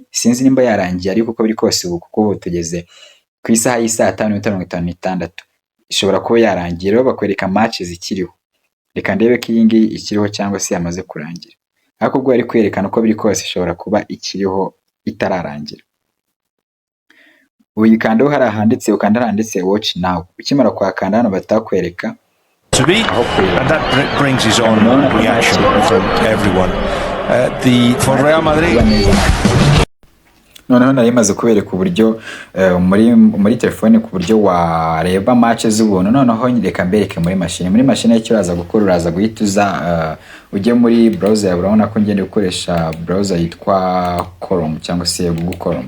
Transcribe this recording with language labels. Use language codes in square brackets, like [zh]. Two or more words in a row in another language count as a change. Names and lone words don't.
[rw] Sinzi nimba yarangiye ariko uko biri kose ubu kuko tugeze ku isaha y'isa 5:56 ishobora kuba yarangiye. Rero bakwereka match zikiriho. Reka ndebe ko iyi ngiyi ikiriho cyangwa se yamaze kurangira. Ariko ubwo ari kwerekana uko biri kose ishobora kuba ikiriho itararangira. Uyikandaho hari ahanditse, ukanda handitse [en] watch now. [rw] Ukimara kwakanda hano batakwereka [en] and that brings his own reaction from everyone. For Real Madrid. [rw] Noneho nari maze kubereka uburyo muri telefone ku buryo wareba match z'ubuntu. Noneho reka mbereke muri machine. Muri machine icyo uraza gukora uraza guhituza ujye muri browser. Urabona ko ngende gukoresha browser yitwa Chrome cyangwa se Google Chrome.